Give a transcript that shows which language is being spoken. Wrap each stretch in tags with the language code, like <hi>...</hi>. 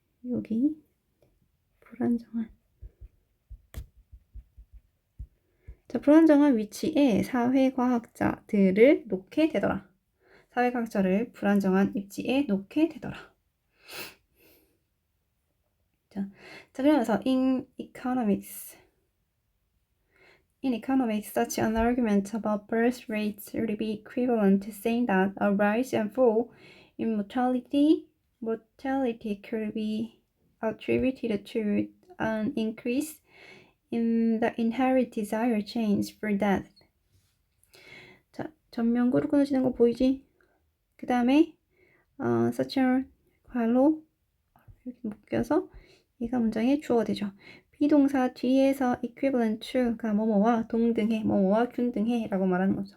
<ko>여기 불안정한. 자, 불안정한 위치에 사회과학자들을 놓게 되더라. 사회과학자를 불안정한 위치에 놓게 되더라. 자, 그러면서</ko> <en>in economics, such an argument about birth rates would be equivalent to saying that a rise and fall in mortality could be attributed to an increase in the inherent desire change for death.</en> <ko>자, 전면구로 끊어지는 거 보이지? 그 다음에 such a 괄호 이렇게 묶여서 얘가 문장의 주어가 되죠. 비동사 뒤에서 equivalent to가 뭐뭐와 동등해, 뭐뭐와 균등해 라고 말하는 거죠.</ko>